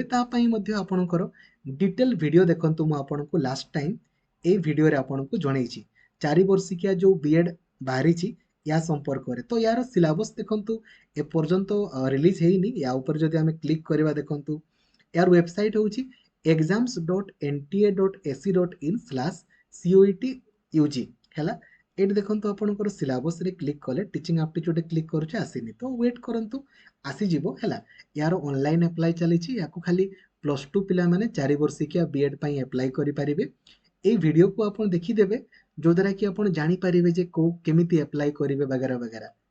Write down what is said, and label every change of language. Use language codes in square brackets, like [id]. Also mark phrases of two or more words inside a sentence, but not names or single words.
[or] ତା ପାଇଁ ମଧ୍ୟ ଆପଣଙ୍କର ଡିଟେଲ ଭିଡ଼ିଓ ଦେଖନ୍ତୁ। ମୁଁ ଆପଣଙ୍କୁ [en] last time [or] ଏଇ ଭିଡ଼ିଓରେ ଆପଣଙ୍କୁ ଜଣେଇଛି 4 ବର୍ଷିକିଆ ଯେଉଁ ବିଏଡ୍ ବାହାରିଛି ୟା ସମ୍ପର୍କରେ। ତ ୟାର ସିଲାବସ୍ ଦେଖନ୍ତୁ ଏପର୍ଯ୍ୟନ୍ତ ରିଲିଜ୍ ହେଇନି। ୟା ଉପରେ ଯଦି ଆମେ କ୍ଲିକ୍ କରିବା, ଦେଖନ୍ତୁ ୟାର ୱେବସାଇଟ୍ ହେଉଛି exams.nta.ac.in/CUET-UG ହେଲା। ଏଠି ଦେଖନ୍ତୁ ଆପଣଙ୍କର ସିଲାବସ୍ରେ କ୍ଲିକ୍ କଲେ [en] teaching aptitude [or] କ୍ଲିକ୍ କରୁଛି, ଆସିନି ତ ୱେଟ୍ କରନ୍ତୁ, ଆସିଯିବ ହେଲା। ୟାର [en] online apply [or] ଚାଲିଛି, ୟାକୁ ଖାଲି +2 ପିଲାମାନେ 4 ବର୍ଷିକିଆ ବିଏଡ୍ ପାଇଁ ଆପ୍ଲାଏ କରିପାରିବେ। ଏଇ ଭିଡ଼ିଓକୁ ଆପଣ ଦେଖିଦେବେ, ଯୋଉଦ୍ୱାରା କି ଆପଣ ଜାଣିପାରିବେ ଯେ କେମିତି ଆପ୍ଲାଏ କରିବେ [hi] वगैरा वगैरा।